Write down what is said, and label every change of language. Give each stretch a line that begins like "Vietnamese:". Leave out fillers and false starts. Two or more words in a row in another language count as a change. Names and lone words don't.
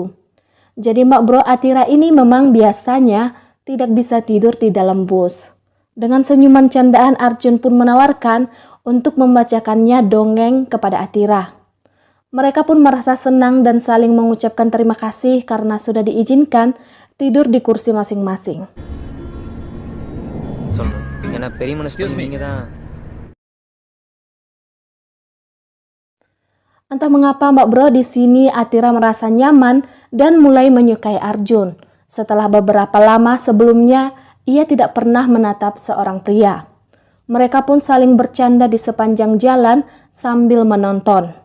Indonesian: Jadi Mbak Bro, Atira ini memang biasanya tidak bisa tidur di dalam bus. Dengan senyuman candaan, Arjun pun menawarkan untuk membacakannya dongeng kepada Atira. Mereka pun merasa senang dan saling mengucapkan terima kasih karena sudah diizinkan tidur di kursi masing-masing.
Tamil: ஏன்னா பெரிய மனசு நீங்கள் தான்.
Indonesian: Entah mengapa Mbak Bro, di sini Atira merasa nyaman dan mulai menyukai Arjun. Setelah beberapa lama sebelumnya, ia tidak pernah menatap seorang pria. Mereka pun saling bercanda di sepanjang jalan sambil menonton.